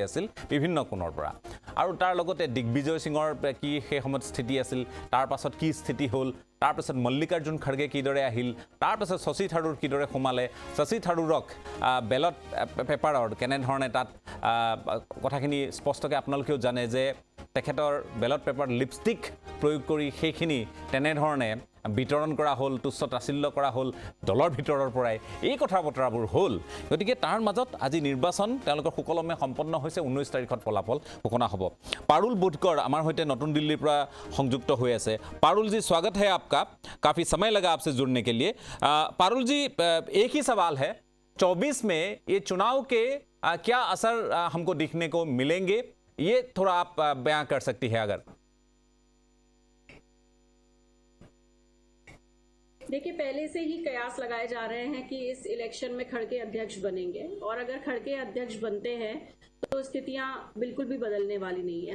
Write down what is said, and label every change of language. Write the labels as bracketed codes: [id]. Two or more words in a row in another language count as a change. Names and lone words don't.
[as] হৈ আছিল বিভিন্ন কোণৰ পৰা আৰু তাৰ লগতে দিগ্বিজয় সিঙৰ কি সেই সময়ত স্থিতি আছিল, তাৰ পাছত কি স্থিতি হ'ল, তাৰপাছত মল্লিকাৰ্জুন খাৰ্গে কিদৰে আহিল, তাৰপাছত শশী থাৰুৰ কিদৰে সোমালে, শশী থাৰুৰক বেলট পেপাৰৰ কেনেধৰণে তাত কথাখিনি স্পষ্টকৈ আপোনালোকেও জানে যে তেখেতৰ [en] ballot paper [as] লিপষ্টিক প্ৰয়োগ কৰি সেইখিনি তেনেধৰণে বিতৰণ কৰা হ'ল, তুচ্ছ তাচিল্য কৰা হ'ল দলৰ ভিতৰৰ পৰাই, এই কথা বতৰাবোৰ হ'ল। গতিকে তাৰ মাজত আজি নিৰ্বাচন তেওঁলোকৰ সুকলমে সম্পন্ন হৈছে। 19 তাৰিখত ফলাফল ঘোষণা হ'ব। পাৰুল বুধকৰ আমাৰ সৈতে নতুন দিল্লীৰ পৰা সংযুক্ত হৈ আছে। [hi] पारुल जी, स्वागत है आपका। काफ़ी समय लगा आपसे जुड़ने के लिए। पारुल जी, एक ही सवाल है, 24 में ये चुनाव के क्या असर हमको दिखने को मिलेंगे, ये थोड़ा आप बयां कर सकती है अगर। देखिए, पहले से ही कयास लगाए जा रहे हैं कि इस इलेक्शन में खड़गे अध्यक्ष बनेंगे, और अगर खड़गे अध्यक्ष बनते हैं तो स्थितियां बिल्कुल भी बदलने वाली नहीं है।